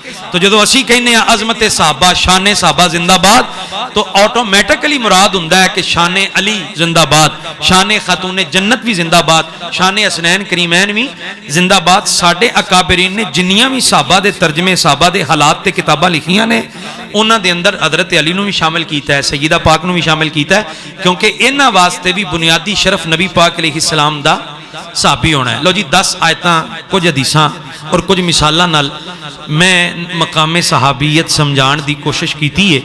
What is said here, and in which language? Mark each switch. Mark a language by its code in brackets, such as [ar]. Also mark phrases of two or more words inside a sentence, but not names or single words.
[pa] تو جدو اسی کہنے ہیں عظمت صحابہ، شان صحابہ زندہ باد، تو آٹومیٹکلی مراد ہوندا ہے کہ شان علی زندہ باد، شان خاتون جنت بھی زندہ باد، شان حسنین کریمین بھی زندہ باد۔ ساڈے اکابرین نے جنیاں بھی صحابہ دے ترجمے، صحابہ دے حالات تے کتاباں لکھیاں نے، انہاں دے اندر حضرت علی نو بھی شامل کیتا ہے، سیدہ پاک نو بھی شامل کیتا ہے، کیونکہ انہاں واسطے بھی بنیادی شرف نبی پاک علیہ السلام دا صحابی ہونا ہے۔ لو جی 10 آیتاں، کچھ حدیثاں اور کچھ مثالاں نال میں مقام صحابیت سمجھان دی کوشش کیتی ہے۔